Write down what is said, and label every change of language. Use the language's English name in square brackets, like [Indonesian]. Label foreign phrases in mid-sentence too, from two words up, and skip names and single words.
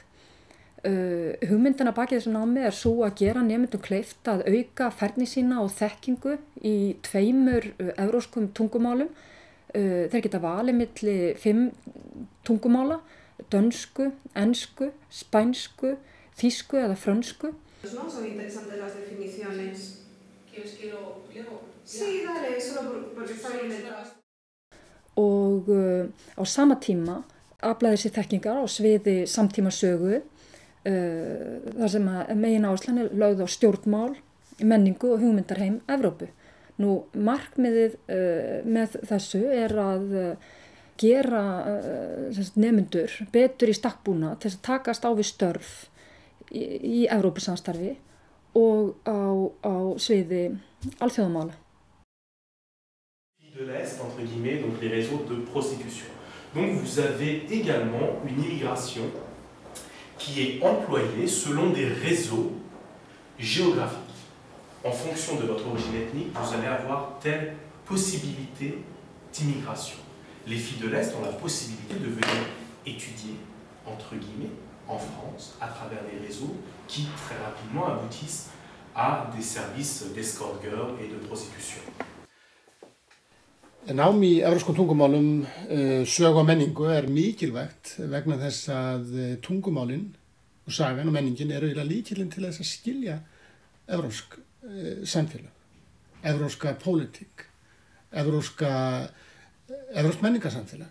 [Icelandic] Hugmyndin að baki þessu námi sú að gera nemendum kleift að auka færni sína og þekkingu í 2 evrópskum tungumálum. Þeir geta valið milli 5 tungumála, dönsku, ensku, spænsku, þýsku eða frönsku. [Spanish] No, son interesantes las definiciones. ¿Quieres que lo leo? Sí, dale, solo porque está bien detrás. [Icelandic] Og á sama tíma aflaði sér þekkingar á sviði samtímasögu, þar sem að megináherslan lögð á stjórnmál, menningu og hugmyndarheim Evrópu. Markmiðið með þessu að gera nemendur betur í stakk búna til að takast á við störf í Evrópusamstarfi og á sviði alþjóðamála. [French] De l'Est, entre guillemets, donc les réseaux de prostitution. Donc vous avez également une immigration qui est employée selon des réseaux géographiques. En fonction de votre origine ethnique, vous allez avoir telle possibilité d'immigration. Les filles de l'Est ont la possibilité de venir étudier, entre guillemets, en France, à travers des réseaux qui, très rapidement, aboutissent à des services d' [English] escort girl [French] et de prostitution. [Icelandic] Nám í evrópskum tungumálum, sögu og menningu mikilvægt vegna þess að tungumálin og sagan og menningin eru lykillinn til þess að skilja evrópsk samfélag, evrópska pólitík, evrópskt menningarsamfélag.